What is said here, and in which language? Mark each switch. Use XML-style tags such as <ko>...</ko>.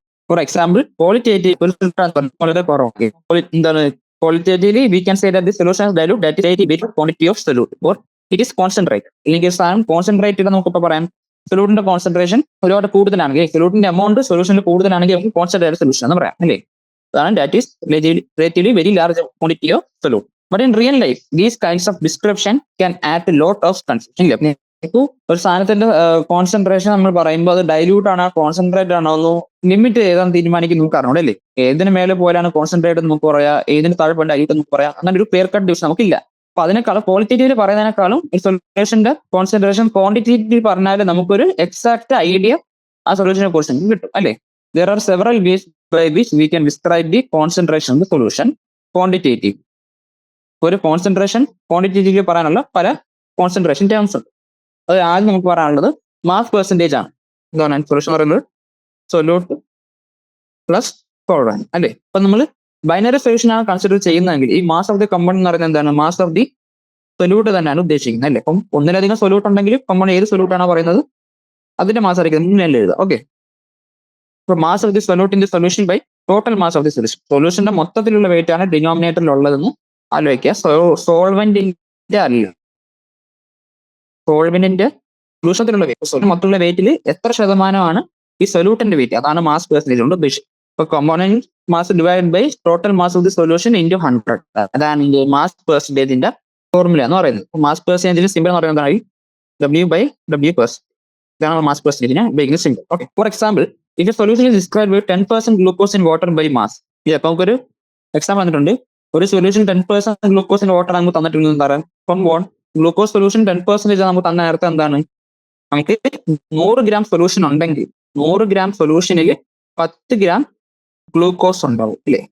<en>for example</en> <ml>qualitative വളരെ കുറവ്.</ml> <en>എന്താണ് qualitatively we can say that the solution is dilute, that is 80 quantity of solute, or it is concentrate.</en> <ml>അല്ലെങ്കിൽ സാധനം concentrate ചെയ്താൽ നമുക്കിപ്പോ പറയാം സൊല്യൂട്ടിന്റെ കോൺസെൻട്രേഷൻ ഒരുപാട് കൂടുതലാണെങ്കിൽ, സൊല്യൂട്ടിന്റെ എമൗണ്ട് സൊല്യൂഷനിൽ കൂടുതലാണെങ്കിൽ നമുക്ക് കോൺസെൻട്രേറ്റ് സൊല്യൂഷൻ എന്ന് പറയാം അല്ലേ.</ml> <en>അതാണ് that is relatively very large quantity of solute. But in real life these kinds of description can add lot of confusion.</en> <ml>ഒരു സാധനത്തിന്റെ കോൺസെൻട്രേഷൻ നമ്മൾ പറയുമ്പോൾ അത് ഡൈല്യൂട്ട് ആണോ കോൺസെൻട്രേറ്റ് ആണോ എന്ന് ലിമിറ്റ് ചെയ്താൽ തീരുമാനിക്കും നമുക്ക് അറിഞ്ഞൂടല്ലേ. ഏതിന് മേലെ പോയാലാണ് കോൺസെൻട്രേറ്റ് നമുക്ക് പറയാം, ഏതിന് താഴെ പോയാൽ ഡൈല്യൂട്ട് നമുക്ക് പറയാം. അങ്ങനെ ഒരു ക്ലിയർ കട്ട് ഡിവിഷൻ നമുക്കില്ല. അപ്പൊ അതിനേക്കാളും ക്വാളിറ്റേറ്റീവ് പറയുന്നതിനേക്കാളും ഒരു സൊല്യൂഷന്റെ കോൺസെൻട്രേഷൻ ക്വാണ്ടിറ്റേറ്റീവ് പറഞ്ഞാൽ നമുക്കൊരു എക്സാക്ട് ഐഡിയ ആ സൊല്യൂഷനെ കുറിച്ച് കിട്ടും അല്ലേ.</ml> <en>There are several ways by which we can describe the concentration of the solution quantitative.</en> <ml>ഒരു കോൺസെൻട്രേഷൻ ക്വാണ്ടിറ്റേറ്റീവ് പറയാനുള്ള പല കോൺസെൻട്രേഷൻ ടേംസ് ഉണ്ട്. അത് ആദ്യം നമുക്ക് പറയാനുള്ളത് മാസ് പെർസെൻറ്റേജ് ആണ്. എന്താണ് സൊല്യൂഷൻ പറയുന്നത്? സൊല്യൂട്ട് പ്ലസ് സോൾവെന്റ് അല്ലേ. അപ്പൊ നമ്മൾ ബൈനറി സൊല്യൂഷൻ ആണ് കൺസിഡർ ചെയ്യുന്നതെങ്കിൽ ഈ</ml> <en>mass of the compound</en> <ml>എന്ന് പറയുന്നത് എന്താണ്?</ml> <en>mass of the solute</en> <ml>തന്നെയാണ് ഉദ്ദേശിക്കുന്നത് അല്ലേ. അപ്പം ഒന്നിലധികം സൊല്യൂട്ട് ഉണ്ടെങ്കിൽ കമ്പൗണ്ട് ഏത് സൊല്യൂട്ട് ആണോ പറയുന്നത് അതിന്റെ മാസ് ആയിരിക്കും മുന്നേ എഴുതുക.</ml> <en>Okay, ഇപ്പൊ mass of the solute in the solution by total mass of the solution.</en> <ml>സൊല്യൂഷന്റെ മൊത്തത്തിലുള്ള വെയിറ്റ് ആണ് ഡിനോമിനേറ്ററിൽ ഉള്ളതെന്ന് ആലോചിക്കുക. സോൾവെന്റിന്റെ അല്ല, സോൾവെന്റിന്റെ സൊല്യൂഷത്തിലുള്ള വെയിറ്റ്, മൊത്തമുള്ള വെയിറ്റിൽ എത്ര ശതമാനമാണ് ഈ സൊല്യൂട്ടിന്റെ വെയിറ്റ്, അതാണ് മാസ് പെർസെന്റേജ് കൊണ്ട് ഉദ്ദേശിച്ചത്. ഇപ്പൊ component mass</ml> <en>divide by total mass of the solution into 100,</en> <ml>അതാണ് ഇതിന്റെ മാസ് പെർസെന്റേജിന്റെ ഫോർമുല എന്ന് പറയുന്നത്. മാസ് പെർസെന്റേജിന് സിമ്പിൾ എന്ന് പറയുന്നത് W/W%. ഇതാണ് മാസ് പെർസെന്റേജിനെ ഉപയോഗിക്കുന്ന simple.</ml> <en>Okay, for example if a solution is described with 10% glucose in water by mass.</en> <ml>അപ്പൊ നമുക്കൊരു എക്സാമ്പിൾ തന്നിട്ടുണ്ട്. ഒരു സൊല്യൂഷൻ 10%</ml> <en>glucose in water</en> <ml>നമുക്ക് തന്നിട്ടുണ്ട്. പറയാം ഫ്രം വോൺ ഗ്ലൂക്കോസ് സൊല്യൂഷൻ 10% നമുക്ക് തന്ന നേരത്തെ എന്താണ്? നമുക്ക് 100 gram സൊല്യൂഷൻ ഉണ്ടെങ്കിൽ 100 gram സൊല്യൂഷനിൽ 10 gram ഗ്ലൂക്കോസ് ഉണ്ടാവും ഇല്ലേ.</ml>